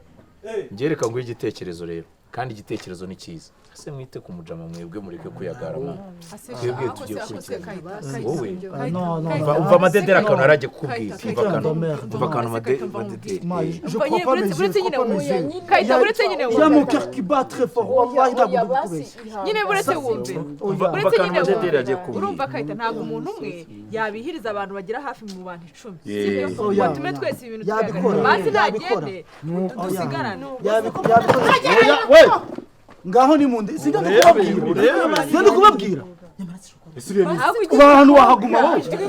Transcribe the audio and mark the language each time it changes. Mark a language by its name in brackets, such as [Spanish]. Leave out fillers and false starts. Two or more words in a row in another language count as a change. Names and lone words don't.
[Kinyarwanda] ngereka ngo igitekerezo rero kandi igitekerezo ni cyiza ese mwite ku mujama mwebwe mureke kuyagarama twebwe tugiye kurikira wowe umva amadedera akantu arajye kukubwira umva akantu amadedera buretse nyine kayita buretse nyine [French] il y a mon cœur qui bat très fort wallahi [Kinyarwanda] ntabwo ndikubeshya nyine buretse wumve umva buretse akantu nyine amadedera agiye kukubwira urumva kayita ntabwo umuntu umwe yabihiriza abantu bagera hafi mu bantu 10 Yeah. sibyo ngo tume twese ibintu Yabikora. basi ntagende dusigarane yabikora ngaho ni mundi sinjya kubabwira abantu wahaguma wowe